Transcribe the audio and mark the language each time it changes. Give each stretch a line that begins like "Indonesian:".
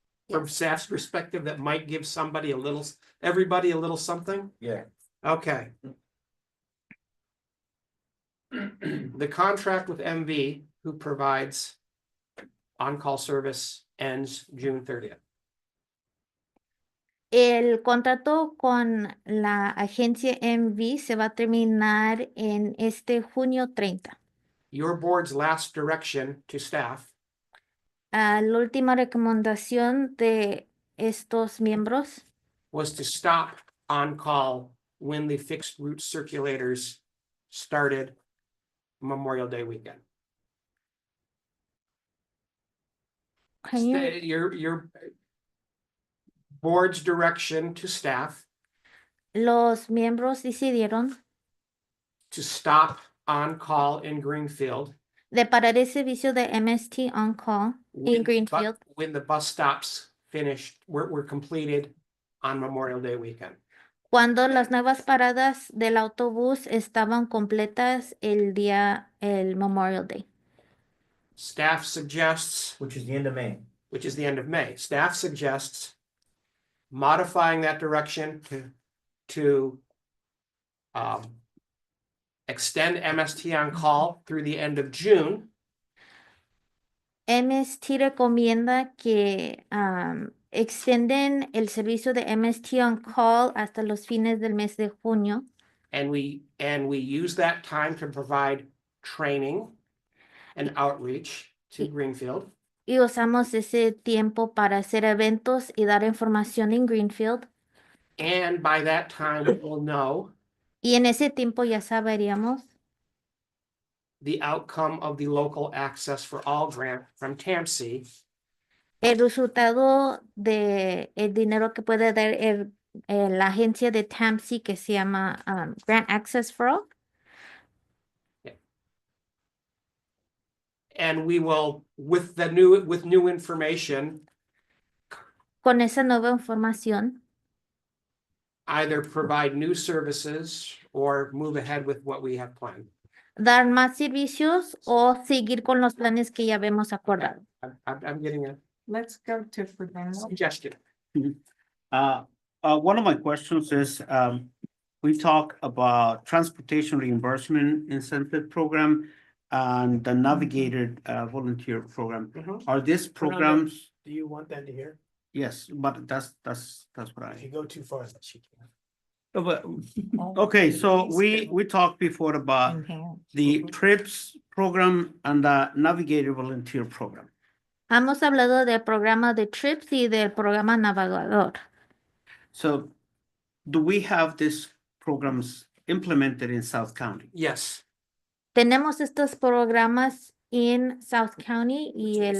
English: From staff's perspective, that might give everybody a little something? Yeah. Okay. The contract with MV, who provides on-call service, ends June 30th.
Spanish: El contrato con la agencia MV se va a terminar en junio 30.
English: Your board's last direction to staff
Spanish: La última recomendación de estos miembros
English: was to stop on-call when the fixed route circulators started Memorial Day weekend. Your board's direction to staff
Spanish: los miembros decidieron
English: to stop on-call in Greenfield
Spanish: de parar el servicio de MST On Call en Greenfield
English: when the bus stops were completed on Memorial Day weekend.
Spanish: cuando las nuevas paradas del autobús estaban completas el Memorial Day.
English: Staff suggests, Which is the end of May. Staff suggests modifying that direction to extend MST On Call through the end of June.
Spanish: MST recomienda que extienden el servicio de MST On Call hasta los fines del mes de junio.
English: And we use that time to provide training and outreach to Greenfield.
Spanish: Y usamos ese tiempo para hacer eventos y dar información en Greenfield.
English: And by that time, we will know
Spanish: Y en ese tiempo ya sabríamos
English: the outcome of the local access for all grant from TAMC.
Spanish: el resultado de el dinero que puede dar la agencia de TAMC que se llama Grant Access for All.
English: And we will, with new information,
Spanish: Con esa nueva información,
English: either provide new services or move ahead with what we have planned.
Spanish: dar más servicios o seguir con los planes que ya habíamos acordado.
English: I'm getting a Let's go to Fernando. suggestion. One of my questions is, we talk about transportation reimbursement incentive program and the navigated volunteer program. Are these programs? Do you want them to hear? Yes, but that's what If you go too far, she can. But, okay, so we talked before about the TRIPS program and the navigated volunteer program.
Spanish: Hemos hablado del programa de TRIPS y del programa navegador.
English: So do we have these programs implemented in South County? Yes.
Spanish: Tenemos estos programas en South County y el